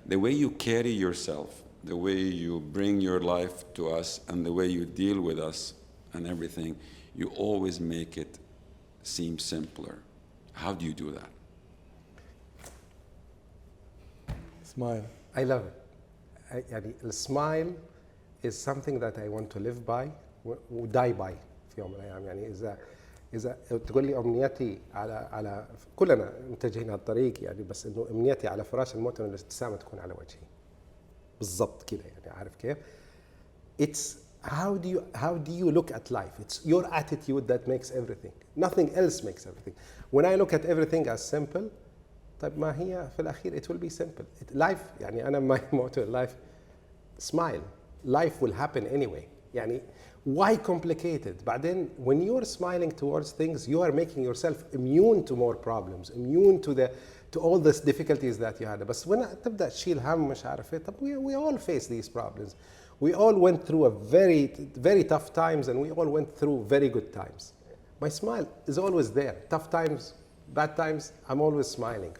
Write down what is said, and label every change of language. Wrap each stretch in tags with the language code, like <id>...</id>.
<en>The way you carry yourself, the way you bring your life to us, and the way you deal with us and everything, you always make it seem simpler. How do you do that? Smile. I love it. يعني السمايل is something that I want to live by و die by</en> <ar>في يوم من الأيام. يعني إذا تقول لي أمنيتي على كلنا متجهين على الطريق يعني، بس إنه أمنيتي على فراش الموت إنه الابتسامة تكون على وجهي. بالضبط كده يعني، عارف كيف؟</ar> <en>it's how do you look at life? It's your attitude that makes everything. Nothing else makes everything. When I look at everything as simple,</en> <ar>طيب ما هي في الأخير</ar> <en>it will be simple. Life يعني أنا my motto in life, smile. Life will happen anyway. يعني why complicate it? بعدين when you're smiling towards things, you are making yourself immune to more problems, immune to all the difficulties that you had.</en> <ar>بس when تبدأ تشيل هم مش عارف إيه, طب</ar> <en>we all face these problems. We all went through a very tough times, and we all went through very good times. My smile is always there. Tough times, bad times, I'm always smiling.</en>